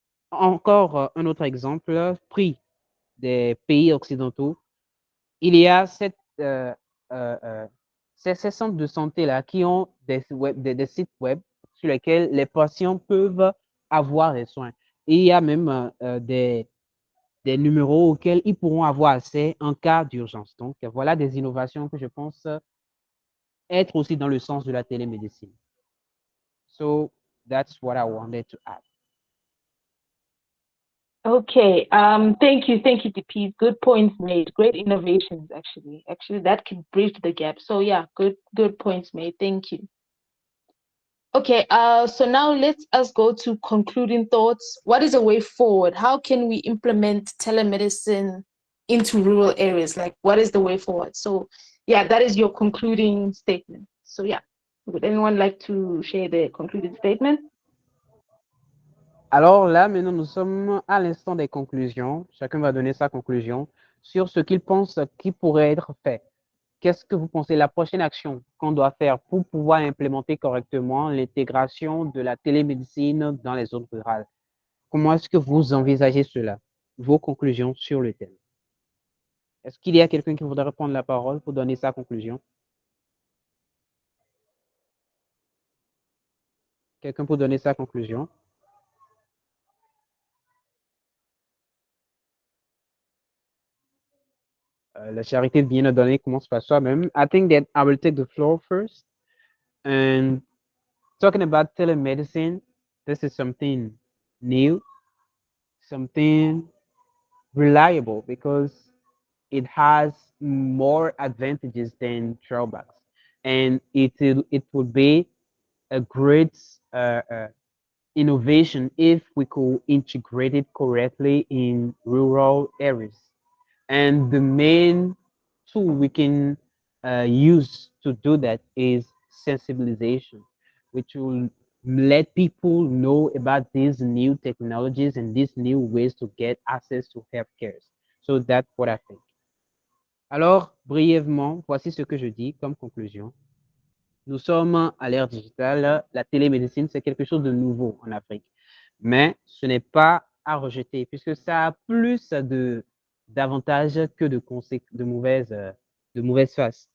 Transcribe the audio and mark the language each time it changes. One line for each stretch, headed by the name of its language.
French: Encore un autre exemple pris des pays occidentaux, il y a euh, euh, ces centres de santé-là qui ont des sites web sur lesquels les patients peuvent avoir des soins. Et il y a même des numéros auxquels ils pourront avoir accès en cas d'urgence. Donc, voilà des innovations que je pense être aussi dans le sens de la télémédecine.
English: So, that's what I wanted to add. Okay. Thank you, DP. Good points made. Great innovations, actually. Actually, that can bridge the gap. So yeah, good points made. Thank you. Okay, so now let us go to concluding thoughts. What is a way forward? How can we implement telemedicine into rural areas? Like, what is the way forward? So, yeah, that is your concluding statement. So, yeah, would anyone like to share their concluding statement?
French: Alors là, maintenant, nous sommes à l'instant des conclusions. Chacun va donner sa conclusion sur ce qu'il pense qui pourrait être fait. Qu'est-ce que vous pensez la prochaine action qu'on doit faire pour pouvoir implémenter correctement l'intégration de la télémédecine dans les zones rurales? Comment est-ce que vous envisagez cela? Vos conclusions sur le thème. Est-ce qu'il y a quelqu'un qui voudrait prendre la parole pour donner sa conclusion? Quelqu'un pour donner sa conclusion? La charité vient de donner, commence par soi-même.
English: I think that I will take the floor first. And talking about telemedicine, this is something new, something reliable, because it has more advantages than drawbacks. And it would be a great innovation if we could integrate it correctly in rural areas. And the main tool we can use to do that is sensibilization, which will let people know about these new technologies and these new ways to get access to healthcare. So that's what I think.
French: Alors, brièvement, voici ce que je dis comme conclusion. Nous sommes à l'ère digitale. La télémédecine, c'est quelque chose de nouveau en Afrique. Mais ce n'est pas à rejeter puisque ça a plus d'avantages que de mauvaises faces.